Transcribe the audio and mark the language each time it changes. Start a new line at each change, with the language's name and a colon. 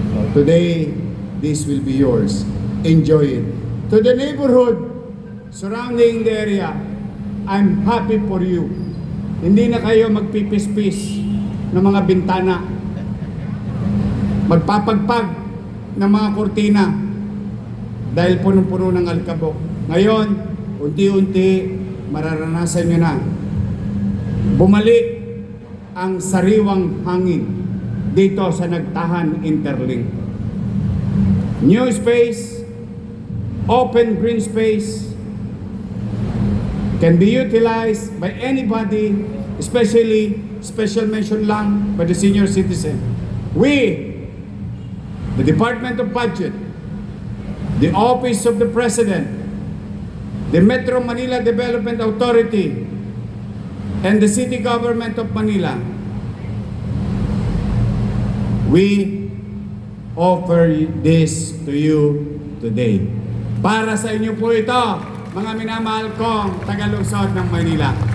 English: Today, this will be yours. Enjoy it. To the neighborhood surrounding the area, I'm happy for you.
Filipino: Hindi na kayo magpipis-pis ng mga bintana. Magpapagpag ng mga kortina dahil punong-puno ng alikabok. Ngayon, unti-unti mararanasan nyo na bumalik ang sariwang hangin dito sa Nagtahan Interlink.
English: New space, open green space can be utilized by anybody, especially special mention lang by the senior citizen. We, the Department of Budget, the Office of the President, the Metro Manila Development Authority, and the City Government of Manila, we offer this to you today.
Filipino: Para sa inyo po ito, mga minamahal kong taga-lungsod ng Manila.